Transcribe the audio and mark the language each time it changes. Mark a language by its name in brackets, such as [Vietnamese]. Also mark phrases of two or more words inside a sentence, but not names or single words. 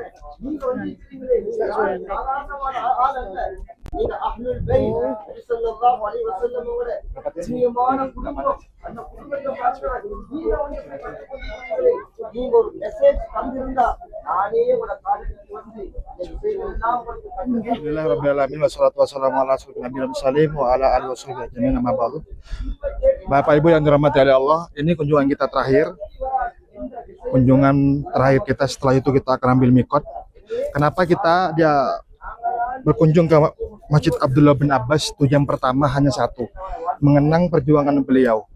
[Tamil] நீங்க வந்து சாதாரணமான ஆள் அல்ல. நீங்க [Arabic] أهل البيت [Tamil] நபி [Arabic] صلى الله عليه وسلم [Tamil] கண்ணியமான குடும்பம். அந்த குடும்பத்தை பார்க்கிறாங்க. நீங்க வந்து நீங்க ஒரு மெசேஜ் தந்திருந்தா நானே உங்களோட காலேஜுக்கு வந்து [Arabic] الحمد لله الرحمن الرحيم والصلاة والسلام على النبي سالم وعلى آله وسلم أجمعين. [Indonesian] Nama baru. Bapak Ibu yang dirahmati oleh Allah, ini kunjungan kita terakhir. Kunjungan terakhir kita, setelah itu kita akan ambil mikot. Kenapa kita berkunjung ke Masjid Abdullah bin Abbas? Tujuan pertama hanya satu, mengenang perjuangan beliau.